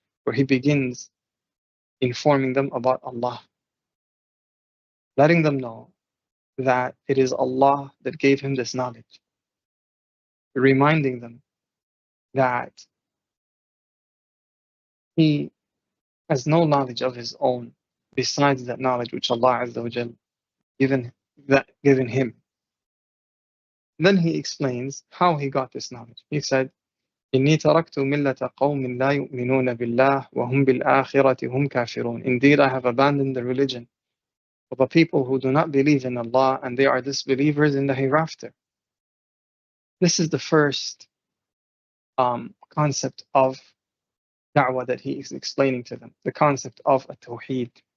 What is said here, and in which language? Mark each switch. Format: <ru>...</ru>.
<en>where he begins informing them about Allah, letting them know that it is Allah that gave him this knowledge, reminding them that he has no knowledge of his own besides that knowledge which Allah Azza wa Jal given him. Then he explains how he got this knowledge. He said,</en> <ar>إِنِّي تَرَكْتُ مِلَّةَ قَوْمٍ لَا يُؤْمِنُونَ بِاللَّهِ وَهُمْ بِالْآخِرَةِ هُمْ كَافِرُونَ.</ar> <en>Indeed, I have abandoned the religion of a people who do not believe in Allah, and they are disbelievers in the hereafter. This is the first concept of da'wah that he is explaining to them, the concept of a tawheed.</en>